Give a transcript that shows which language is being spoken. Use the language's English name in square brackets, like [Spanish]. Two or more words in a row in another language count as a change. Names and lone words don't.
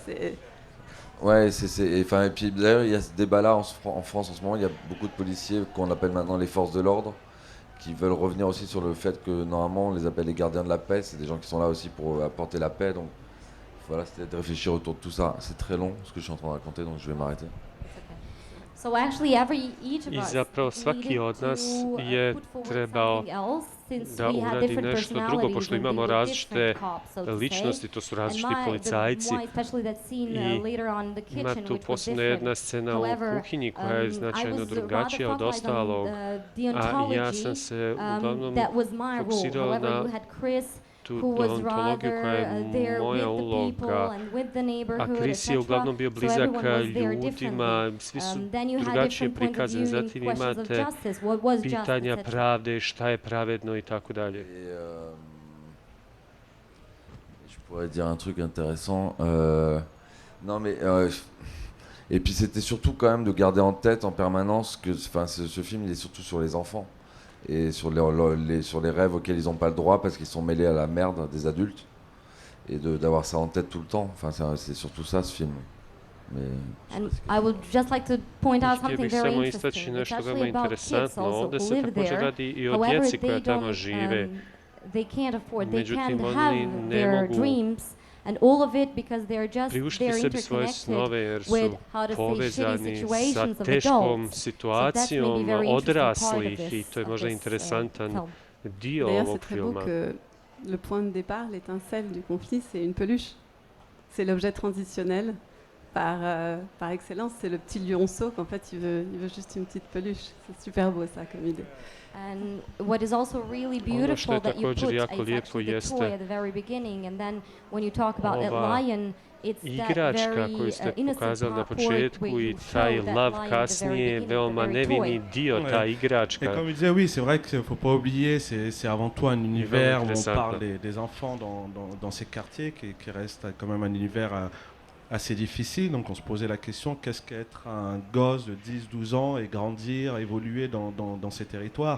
[French] Ouais, et puis d'ailleurs il y a ce débat-là en France en ce moment, il y a beaucoup de policiers qu'on appelle maintenant les forces de l'ordre, qui veulent revenir aussi sur le fait que normalement on les appelle les gardiens de la paix, c'est des gens qui sont là aussi pour apporter la paix, donc voilà, c'était de réfléchir autour de tout ça. C'est très long ce que je suis en train de raconter, donc je vais m'arrêter. [Bosnian] I zapravo svaki od nas je trebao da uradi nešto drugo, pošto imamo različite ličnosti, to su različiti policajci. I ima tu posebno jedna scena u kuhinji koja je značajno drugačija od ostalog, a ja sam se uglavnom fokusirao na tu deontologiju koja je moja uloga, a Chris je uglavnom bio blizak ljudima, svi su drugačije prikazani, zatim imate pitanja pravde, šta je pravedno i tako dalje. [French] Je pourrais dire un truc intéressant. Non mais et puis c'était surtout quand même de garder en tête en permanence que ce film il est surtout sur les enfants. Et sur les rêves auxquels ils n'ont pas le droit parce qu'ils sont mêlés à la merde des adultes et d'avoir ça en tête tout le temps. Enfin, c'est surtout ça ce film. [English] And I would just like to point out something very interesting. It's actually about kids also who live there. However, they can't afford, they can't have their dreams. And all of it because they're interconnected with, how to say, shitty situations of adults. So that's maybe very interesting part of this. [Bosnian] I to je možda interesantan dio ovog filma. [French] Le point de départ, l'étincelle du conflit, c'est une peluche. C'est l'objet transitionnel par excellence. C'est le petit lionceau qu'en fait il veut juste une petite peluche. C'est super beau ça comme idée. [English] And what is also really beautiful that you put is actually the toy at the very beginning, and then when you talk about that lion, [Bosnian] igračka koju ste pokazali na početku i taj lav kasnije, veoma nevini dio, ta igračka. [French] Et comme il disait, oui, c'est vrai qu'il ne faut pas oublier, c'est avant tout un univers où on parle des enfants dans ces quartiers qui reste quand même un univers assez difficile. Donc on se posait la question, qu'est-ce qu'être un gosse de 10-12 ans et grandir, évoluer dans ces territoires?